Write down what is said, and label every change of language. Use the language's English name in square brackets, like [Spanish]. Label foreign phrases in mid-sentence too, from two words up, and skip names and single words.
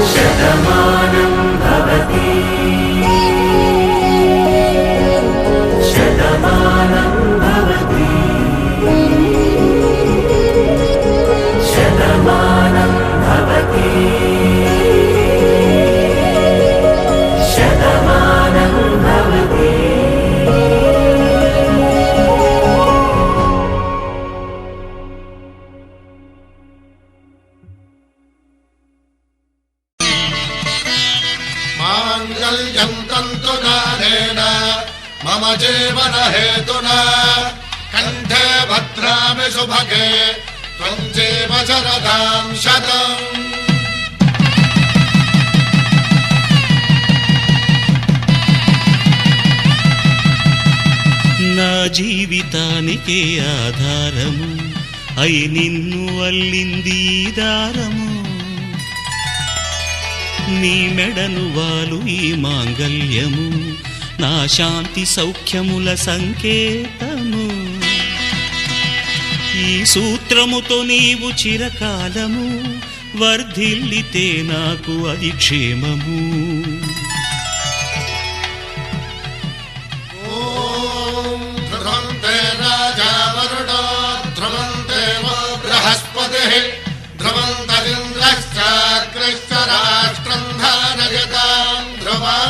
[Sanskrit] శతమానం భవతి శతమానం భవతి శతమానం భవతి శతమానం భవతి. माङ्गल्यं तन्तुकारेण मम जीवन हेतुना कण्ठे भद्रामि सुभगे त्वं जीव शरदां शतम्. [Telugu] నా జీవితానికే ఆధారము అయి నిన్ను అల్లింది ఈ దారము నీ మెడను వాలు ఈ మాంగల్యము నా శాంతి సౌఖ్యముల సంకేతము ఈ సూత్రముతో నీవు చిరకాలము వర్ధిల్లితే నాకు అది క్షేమము. [Sanskrit] ध्रुवन्ते राजा वरुणो ध्रुवन्ते वो बृहस्पतिः ध्रुवन्तरिन्द्रश्चाग्रश्च राष्ट्रं धारयतां ध्रुवम्.